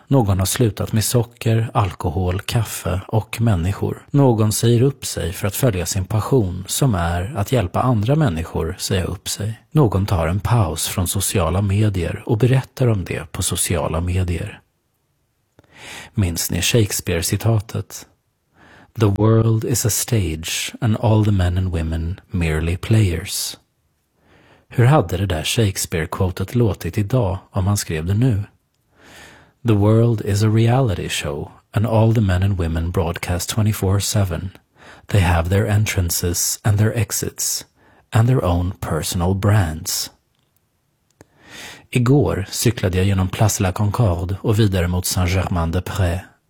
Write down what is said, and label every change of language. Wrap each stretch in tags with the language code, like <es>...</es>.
<sv>Någon har slutat med socker, alkohol, kaffe och människor. Någon säger upp sig för att följa sin passion som är att hjälpa andra människor säga upp sig. Någon tar en paus från sociala medier och berättar om det på sociala medier. Minns ni Shakespeare-citatet?</sv> <en>The world is a stage and all the men and women merely players.</en> <sv>Hur hade det där Shakespeare-quotet låtit idag om han skrev det nu?</sv> <en>The world is a reality show and all the men and women broadcast 24/7. They have their entrances and their exits and their own personal brands.</en> <sv>Igår cyklade jag genom Place la Concorde och vidare mot Saint-Germain-des-Prés.</sv>